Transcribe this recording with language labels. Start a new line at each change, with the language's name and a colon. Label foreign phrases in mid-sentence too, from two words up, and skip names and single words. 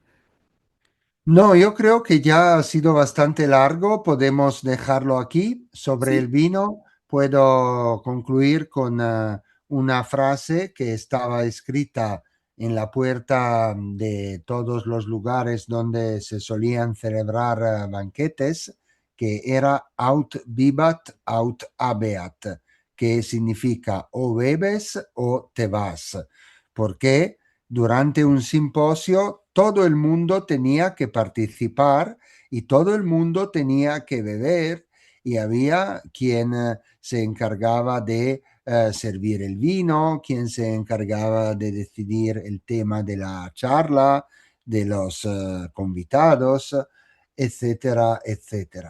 Spanish: No, yo creo que ya ha sido bastante largo, podemos dejarlo aquí. Sobre el Sí. vino, puedo concluir con una frase que estaba escrita en la puerta de todos los lugares donde se solían celebrar banquetes, que era
Latin: aut vivat, aut habeat,
Spanish: que significa o bebes o te vas. Porque durante un simposio todo el mundo tenía que participar y todo el mundo tenía que beber y había quien se encargaba de servir el vino, quien se encargaba de decidir el tema de la charla, de los convidados, etcétera, etcétera.